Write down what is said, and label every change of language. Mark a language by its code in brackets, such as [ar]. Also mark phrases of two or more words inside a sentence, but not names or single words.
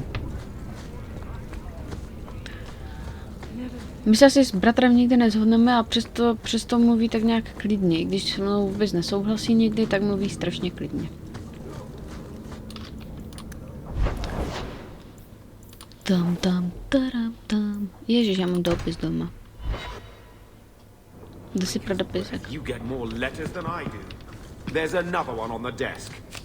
[cs] My se asi s bratrem nikdy nezhodneme a přesto mluví tak nějak klidně. Když se mnou vůbec nesouhlasí někdy, tak mluví strašně klidně. Tam. Ježiš, já mám dopis doma. Jdu si pro dopisek. [en] You get more letters than I do. There's another one on the desk.